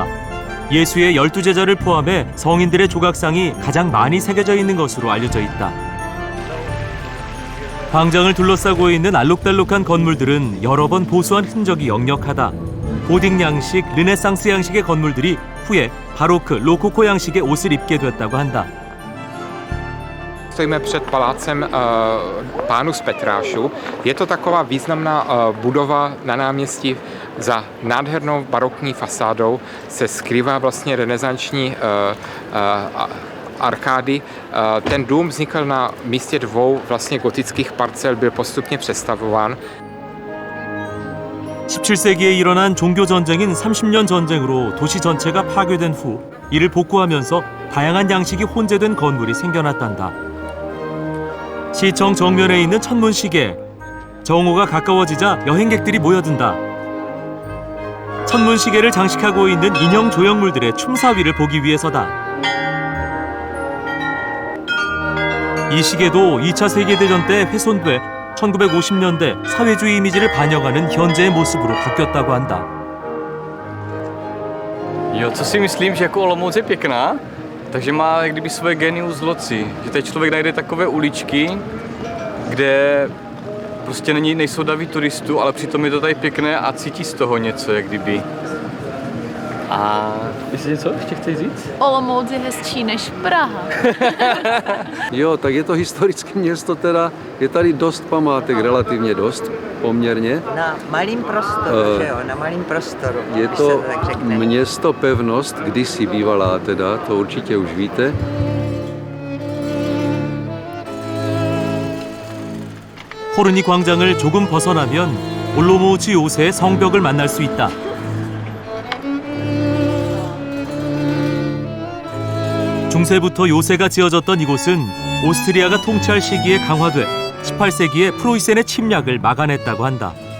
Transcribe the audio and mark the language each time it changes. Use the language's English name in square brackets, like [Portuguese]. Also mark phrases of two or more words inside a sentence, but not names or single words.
[Korean] 예수의 12제자를 포함해 성인들의 조각상이 가장 많이 새겨져 있는 것으로 알려져 있다. 광장을 둘러싸고 있는 알록달록한 건물들은 여러 번 보수한 흔적이 역력하다. 고딕 양식, 르네상스 양식의 건물들이 후에 바로크, 로코코 양식의 옷을 입게 됐다고 한다. [Czech] Stojíme před palácem Pánů z Petrášů. Je to taková významná budova na náměstí. Za nádhernou barokní fasádou se skrývá vlastně renesanční arkády. Ten dům vznikl na místě dvou vlastně gotických parcel, byl postupně přestavován. [Korean] 17세기에 일어난 종교 전쟁인 30년 전쟁으로 도시 전체가 파괴된 후 이를 복구하면서 다양한 양식이 혼재된 건물이 생겨났단다. 시청 정면에 있는 천문시계. 정오가 가까워지자 여행객들이 모여든다. 천문시계를 장식하고 있는 인형 조형물들의 춤사위를 보기 위해서다. 이 시계도 2차 세계대전 때 훼손돼 1950년대 사회주의 이미지를 반영하는 현재의 모습으로 바뀌었다고 한다. [Czech] Jo, co si myslím, že jako Olomouc je pěkná, takže má jak kdyby svoje [Latin] genius loci, [Czech] že tady člověk najde takové uličky, kde prostě nejsou davy turistů, ale přitom je to tady pěkné a cítí z toho něco, jak kdyby. A jestli něco ještě chceš říct? Olomouc je hezčí než Praha. Jo, tak je to historické město teda, je tady dost památek, relativně dost, poměrně. Na malým prostoru, že jo, na malým prostoru. Je to město pevnost, kdysi bývalá teda, to určitě už víte. [Korean] 호르니 광장을 조금 벗어나면 올로모우츠 요새의 성벽을 만날 수 있다. 중세부터 요새가 지어졌던 이곳은 오스트리아가 통치할 시기에 강화돼 18세기에 프로이센의 침략을 막아냈다고 한다.